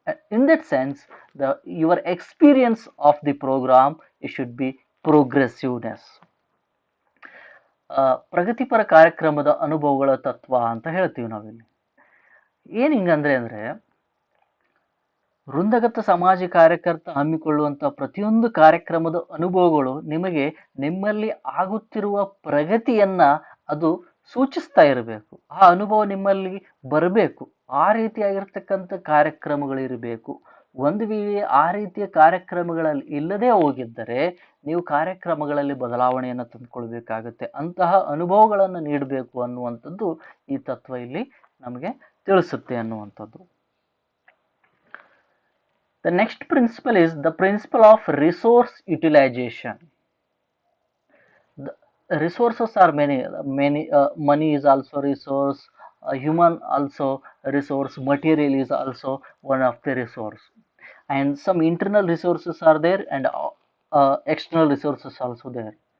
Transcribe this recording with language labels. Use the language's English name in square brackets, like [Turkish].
[English] In that sense, your experience of the program, it should be progressiveness. [Kannada] ಪ್ರಗತಿಪರ ಕಾರ್ಯಕ್ರಮದ ಅನುಭವಗಳ ತತ್ವ ಅಂತ ಹೇಳ್ತೀವಿ ನಾವಿಲ್ಲಿ. ಏನ್ ಹಿಂಗಂದ್ರೆ ವೃಂದಗತ ಸಮಾಜ ಕಾರ್ಯಕರ್ತ ಹಮ್ಮಿಕೊಳ್ಳುವಂತ ಪ್ರತಿಯೊಂದು ಕಾರ್ಯಕ್ರಮದ ಅನುಭವಗಳು ನಿಮಗೆ ನಿಮ್ಮಲ್ಲಿ ಆಗುತ್ತಿರುವ ಪ್ರಗತಿಯನ್ನ ಅದು ಸೂಚಿಸ್ತಾ ಇರಬೇಕು. ಆ ಅನುಭವ ನಿಮ್ಮಲ್ಲಿ ಬರಬೇಕು. ಆ ರೀತಿಯಾಗಿರ್ತಕ್ಕಂಥ ಕಾರ್ಯಕ್ರಮಗಳಿರಬೇಕು. ಒಂದು ವೇಳೆ ಆ ರೀತಿಯ ಕಾರ್ಯಕ್ರಮಗಳಲ್ಲಿ ಇಲ್ಲದೆ ಹೋಗಿದ್ದರೆ ನೀವು ಕಾರ್ಯಕ್ರಮಗಳಲ್ಲಿ ಬದಲಾವಣೆಯನ್ನು ತಂದುಕೊಳ್ಬೇಕಾಗುತ್ತೆ. ಅಂತಹ ಅನುಭವಗಳನ್ನು ನೀಡಬೇಕು ಅನ್ನುವಂಥದ್ದು ಈ ತತ್ವ ಇಲ್ಲಿ ನಮಗೆ ತಿಳಿಸುತ್ತೆ ಅನ್ನುವಂಥದ್ದು. [English] The next principle is the principle of resource utilization. The resources are many. Money is also resource, human also resource, material is also one of the resource, and some internal resources are there, and external resources also there.